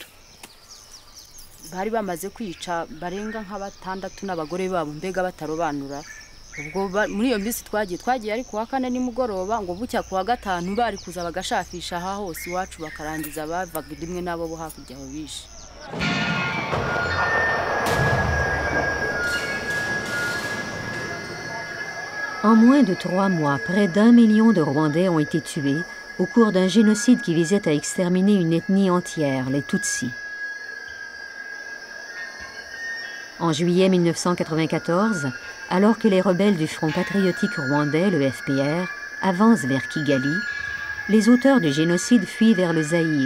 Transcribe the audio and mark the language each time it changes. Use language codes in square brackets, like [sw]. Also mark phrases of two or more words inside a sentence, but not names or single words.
[rw] bari bamaze kwica barenga nk'abatandatu n'abagore babo mbega batarobanura ubwo muri iyo minsi twagiye ariko wa kane nimugoroba ngo bucya kuwa gatanu bari kuza bagashafisha aha hose iwacu bakarangiza bavaga rimwe nabo bo hakurya aho bishe. [fr] En moins de 3 mois, près d'1 million de Rwandais ont été tués au cours d'un génocide qui visait à exterminer une ethnie entière, les Tutsis. En juillet 1994, alors que les rebelles du Front patriotique rwandais, le FPR, avancent vers Kigali, les auteurs du génocide fuient vers le Zaïre.